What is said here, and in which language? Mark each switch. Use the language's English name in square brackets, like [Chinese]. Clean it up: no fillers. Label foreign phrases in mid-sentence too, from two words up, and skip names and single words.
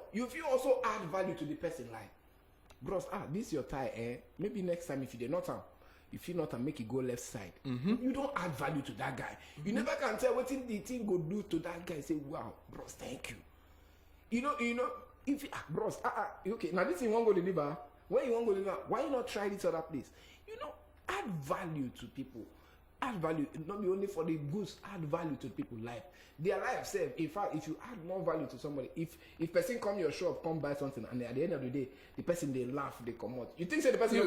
[Nigerian Pidgin] You fit also add value to the person like, bros, this your tie, maybe next time if you dey not am, if you not am make it go left side. You don't add value to that guy. You never can tell wetin the thing go do to that guy. Say, wow, bros, thank you. You know, if bros, okay, now this thing won't go deliver. When you won't go deliver, why you not try this other place? You know, add value to people. Add value, not be only for the goods, add value to people's life. Their life self, in fact, if you add more value to somebody, if person come your shop, come buy something, and at the end of the day, the person they laugh, they come out. You think say the person